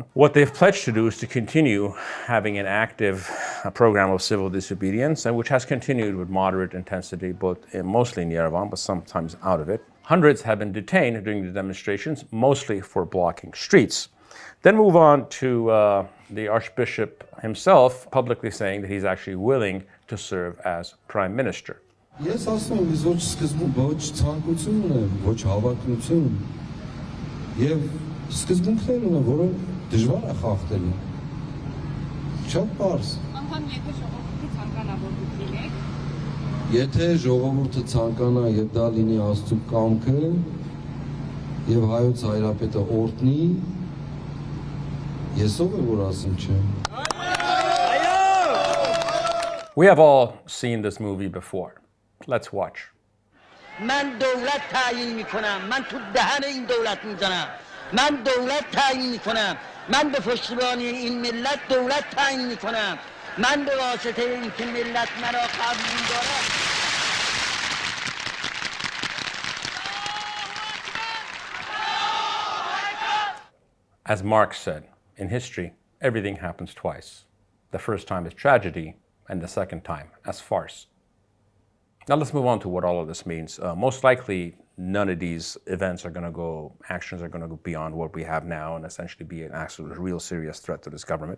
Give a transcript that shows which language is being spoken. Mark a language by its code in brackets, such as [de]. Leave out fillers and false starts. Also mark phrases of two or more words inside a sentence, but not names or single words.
[en] What they've pledged to do is to continue having an active program of civil disobedience, and which has continued with moderate intensity, mostly in Yerevan, but sometimes out of it. Hundreds have been detained during the demonstrations, mostly for blocking streets. Then move on to the Archbishop himself publicly saying that he's actually willing to serve as Prime Minister. [hy] Ես ասում եմ, ոչ սկզբում ոչ ցանկություն ունեմ, ոչ հավակնություն եւ սկզբունքներ ունեմ, որոնք դժվար է խախտել։ Շատ բարձ։ Անգամ եթե ժողովուրդը ցանկանա եւ դա լինի Աստծո կամքը եւ հայոց հայրապետը օրհնի, [en] we have all seen this movie before. Let's watch. [fa] من دولت تعیین میکنم. من تو دهن این دولت میزنم. من دولت تعیین میکنم. من به پشتیبانی این ملت دولت تعیین میکنم. من به واسطه اینکه ملت مرا قبول دارد. [en] As Marx said, in history, everything happens twice. The first time is tragedy, and the second time as farce. Now let's move on to what all of this means. Most likely, none of these actions are going to go beyond what we have now and essentially be an actual real serious threat to this government.